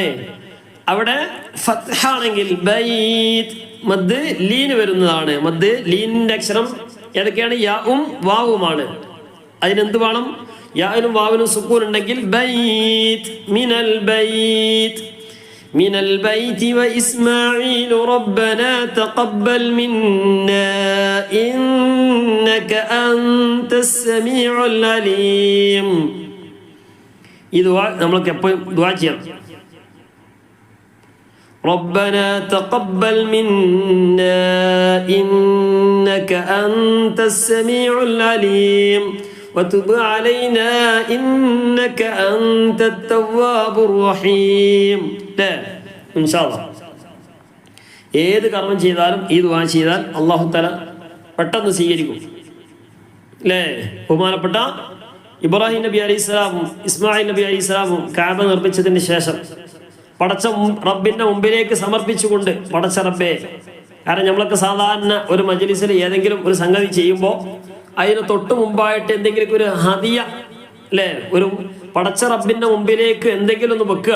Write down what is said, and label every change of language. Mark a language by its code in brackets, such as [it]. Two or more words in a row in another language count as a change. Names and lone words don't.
[ml] അവിടെ ഫത്ഹാണെങ്കിൽ ബൈത്ത് [ar] مد لين [ml] വരുന്നതാണ്. മദ് ലീനിന്റെ അക്ഷരം ഏതൊക്കെയാണ്? യാഉം വാവുമാണ്. അതിനെന്ത് വേണം? യാഇനും വാവിനും സുക്കൂൻ ഉണ്ടെങ്കിൽ [ar] بيت من البيت من البيت وإسماعيل ربنا تقبل منا إنك أنت السميع العليم. [ml] ഈ ദുആ നമ്മൾക്ക് എപ്പോഴും ദുആ ചെയ്യണം. [ar] ربنا تقبل منا إنك أنت السميع العليم وتب علينا إنك أنت التواب الرحيم. إن شاء الله [ml] ഏത് കർമ്മം ചെയ്താലും ഈ ദുആ ചെയ്താൽ [ar] الله تعالى [ml] പെട്ടെന്ന് സ്വീകരിക്കും. അല്ലേ? ബഹുമാനപ്പെട്ട ഇബ്രാഹിം നബി അലൈഹിസ്സലാമും ഇസ്മായിൽ നബി അലൈഹിസ്സലാമും കഅബ നിർമ്മിച്ചതിന് ശേഷം പടച്ച റബ്ബിന്റെ മുമ്പിലേക്ക് സമർപ്പിച്ചുകൊണ്ട് പടച്ച റബ്ബേ, കാരണം നമ്മളൊക്കെ സാധാരണ ഒരു മജ്ലിസിൽ ഏതെങ്കിലും ഒരു സംഗതി ചെയ്യുമ്പോൾ അതിന് തൊട്ട് മുമ്പായിട്ട് എന്തെങ്കിലും ഒരു ഹദിയ അല്ലേ, ഒരു പടച്ച റബ്ബിന്റെ മുമ്പിലേക്ക് എന്തെങ്കിലും ഒന്ന് വെക്കുകയാണ്.